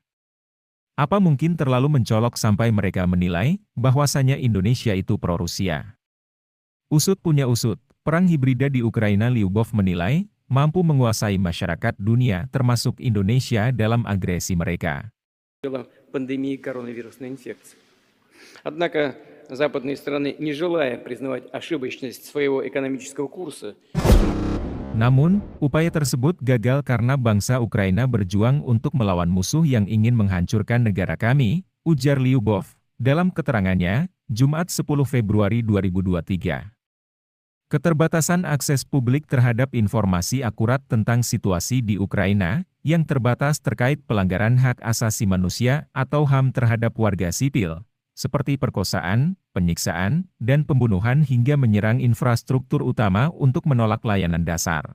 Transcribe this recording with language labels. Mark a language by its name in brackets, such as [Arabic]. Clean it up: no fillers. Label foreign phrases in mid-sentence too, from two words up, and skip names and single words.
[Indonesian] Apa mungkin terlalu mencolok sampai mereka menilai, bahwasanya Indonesia itu pro-Rusia? Usut punya usut. Perang hibrida di Ukraina. Lyubov menilai, mampu menguasai masyarakat dunia termasuk Indonesia dalam agresi mereka. [Russian] Пандемии коронавирусной инфекции. Однако западные страны, не желая признавать ошибочность своего экономического курса, [Indonesian] Namun, upaya tersebut gagal karena bangsa Ukraina berjuang untuk melawan musuh yang ingin menghancurkan negara kami, ujar Lyubov, dalam keterangannya, Jumat 10 Februari 2023. Keterbatasan akses publik terhadap informasi akurat tentang situasi di Ukraina, yang terbatas terkait pelanggaran hak asasi manusia atau HAM terhadap warga sipil, seperti perkosaan, penyiksaan, dan pembunuhan hingga menyerang infrastruktur utama untuk menolak layanan dasar.